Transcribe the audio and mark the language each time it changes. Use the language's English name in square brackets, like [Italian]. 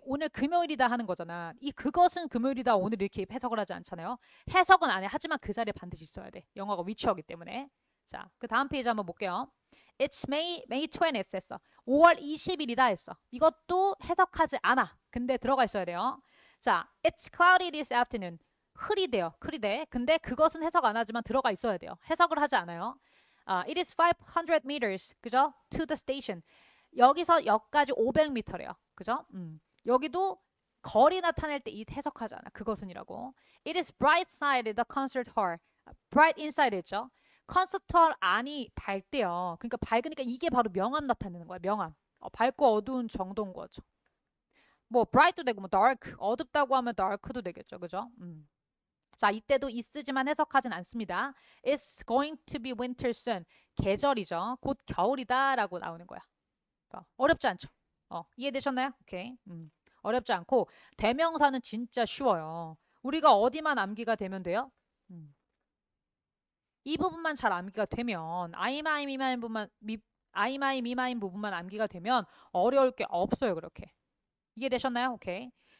[Korean] 오늘 금요일이다 하는 거잖아. 이 그것은 금요일이다 오늘 이렇게 해석을 하지 않잖아요. 해석은 안 해. 하지만 그 자리에 반드시 있어야 돼. 영어가 위치어기 때문에. 자, 그 다음 페이지 한번 볼게요. [English] It's May 20th [Korean] 했어. 5월 20일이다 했어. 이것도 해석하지 않아. 근데 들어가 있어야 돼요. [English] 자, it's cloudy this afternoon. [Korean] 흐리대요. 흐리대. 근데 그것은 해석 안 하지만 들어가 있어야 돼요. 해석을 하지 않아요. [English] It is 500 meters. 그죠? To the station. [Korean] 여기서 역까지 500m래요. 그죠? 여기도 거리 나타낼 때 이 해석하잖아. 그것은이라고. [English] It is bright side the concert hall. bright inside 있죠. [Korean] 콘서트 홀 안이 밝대요. 그러니까 밝으니까 이게 바로 명암 나타내는 거야. 명암. 밝고 어두운 정도인 거죠. 뭐 bright도 되고 뭐 dark, 어둡다고 하면 dark도 되겠죠. 그죠? 자, 이때도 있으지만 해석하진 않습니다. [English] It's going to be winter soon. [Korean] 계절이죠. 곧 겨울이다라고 나오는 거야. 어렵지 않죠? 이해되셨나요? 오케이. 어렵지 않고 대명사는 진짜 쉬워요. 우리가 어디만 암기가 되면 돼요? 이 부분만 잘 암기가 되면 아이마이 미마인 부분만 아이마이 미마인 부분만 암기가 되면 어려울 게 없어요. 그렇게. 이해되셨나요? 오케이.